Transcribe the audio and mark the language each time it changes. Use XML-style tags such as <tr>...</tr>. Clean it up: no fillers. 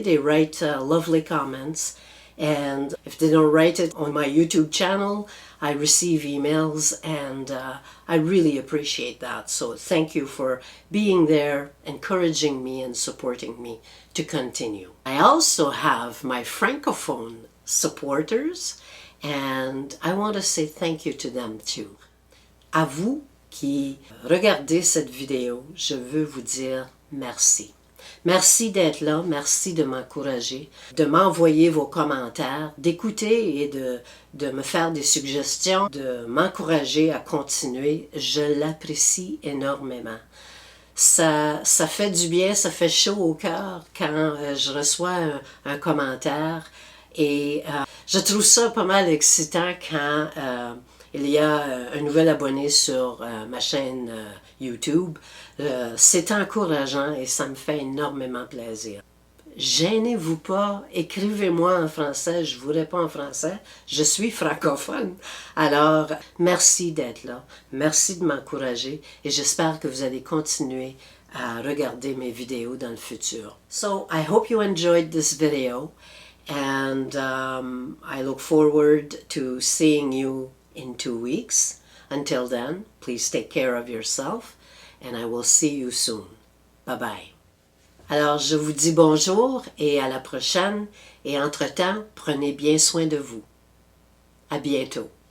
<en>They write lovely comments, and if they don't write it on my YouTube channel, I receive emails, and I really appreciate that. So thank you for being there, encouraging me and supporting me to continue. I also have my Francophone supporters, and I want to say thank you to them too.</en> <fr>À vous qui regardez cette vidéo, je veux vous dire merci. Merci d'être là, merci de m'encourager, de m'envoyer vos commentaires, d'écouter et de me faire des suggestions, de m'encourager à continuer. Je l'apprécie énormément. Ça fait du bien, ça fait chaud au cœur quand je reçois un commentaire, et je trouve ça pas mal excitant quand il y a un nouvel abonné sur ma chaîne YouTube. C'est encourageant et ça me fait énormément plaisir. Gênez-vous pas, écrivez-moi en français, je vous réponds en français, je suis francophone. Alors, merci d'être là, merci de m'encourager, et j'espère que vous allez continuer à regarder mes vidéos dans le futur.</fr> <en>So, I hope you enjoyed this video, and I look forward to seeing you in 2 weeks. Until then, please take care of yourself, and I will see you soon. Bye-bye.</en> <fr>Alors, je vous dis bonjour et à la prochaine, et entre-temps, prenez bien soin de vous. À bientôt.</fr>